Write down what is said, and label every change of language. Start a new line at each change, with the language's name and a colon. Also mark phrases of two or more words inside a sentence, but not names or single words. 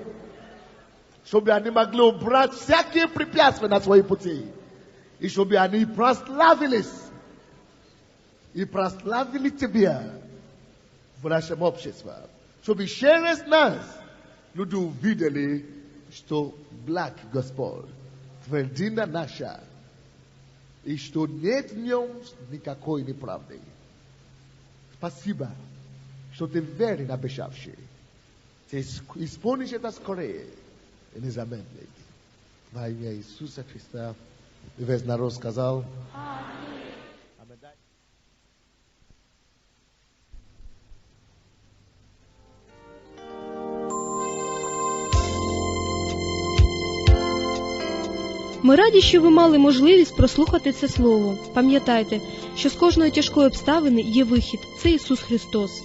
Russian: чтобы они могли убрать всякие препятствия на свои пути, и чтобы они прославились, и прославили Тебя в нашем обществе, чтобы через нас люди увидели, что благ Господь, твердыня наша, и что нет в нем никакой неправды. Спасибо, что ты верен обещавший. Ты исполнишь это скорее и не замедлить. Во имя Иисуса Христа. И весь народ сказал: Аминь.
Ukrainian: Ми раді, що ви мали можливість прослухати це слово. Пам'ятайте, що з кожної тяжкої обставини є вихід – це Ісус Христос.